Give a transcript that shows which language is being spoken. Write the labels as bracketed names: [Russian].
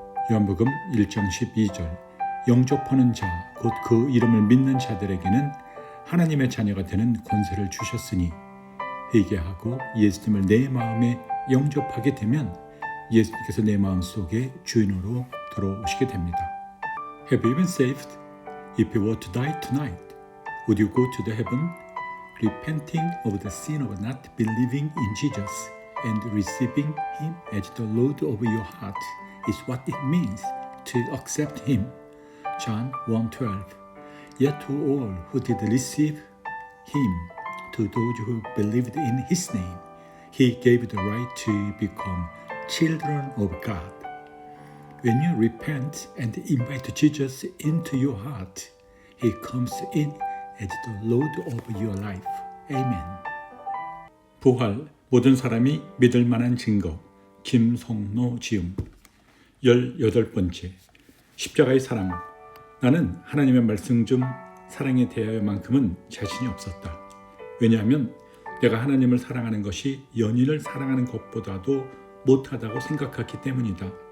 [Korean] 요한복음 1장 12절, 영접하는 자, 곧 그 이름을 믿는 자들에게는 하나님의 자녀가 되는 권세를 주셨으니, 회개하고 예수님을 내 마음에 영접하게 되면 예수님께서 내 마음속에 주인으로 들어오시게 됩니다. [English] Have you been saved? If you were to die tonight, would you go to the heaven? Repenting of the sin of not believing in Jesus and receiving Him as the Lord of your heart is what it means to accept Him. John 1:12. Yet to all who did receive Him, to those who believed in His name, He gave the right to become children of God. When you repent and invite Jesus into your heart, He comes in as the Lord of your life. Amen. [Korean] 부활, 모든 사람이 믿을 만한 증거. 김성노 지음. 18번째, 십자가의 사랑. 나는 하나님의 말씀 중 사랑에 대하여만큼은 자신이 없었다. 왜냐하면 내가 하나님을 사랑하는 것이 연인을 사랑하는 것보다도 못하다고 생각했기 때문이다.